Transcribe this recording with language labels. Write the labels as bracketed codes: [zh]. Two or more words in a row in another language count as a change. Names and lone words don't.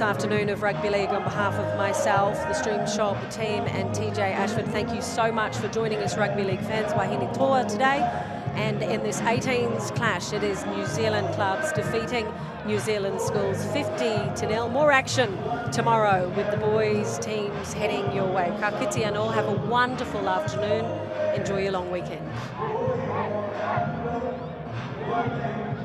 [en] afternoon of rugby league on behalf of myself, the Stream Shop team, and TJ Ashford. Thank you so much for joining us, rugby league fans, [mi] Wahine Toa today. [en] And in this 18s clash, it is New Zealand clubs defeating New Zealand schools 50-0. More action tomorrow with the boys' teams heading your way. [mi] Ka kite anō, [en] have a wonderful afternoon. Enjoy your long weekend.